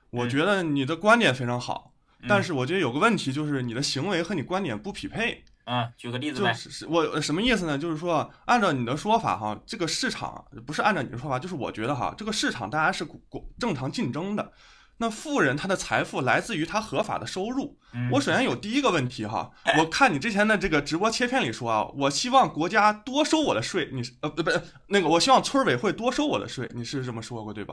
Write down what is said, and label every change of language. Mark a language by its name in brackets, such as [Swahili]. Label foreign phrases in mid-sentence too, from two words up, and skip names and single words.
[Chinese] 我覺得你的觀點非常好，但是我覺得有個問題就是你的行為和你觀點不匹配。舉個例子呗。就是我什麼意思呢？就是說，按照你的說法哈，這個市場不是按照你的說法，就是我覺得哈，这個市場大家是正常競爭的。那富人他的財富來自於他合法的收入。我首先有第一個問題哈，我看你之前的這個直播切片裡說啊，我希望國家多收我的稅，你不是那個，我希望村委會多收我的稅，你是這麼說過對吧？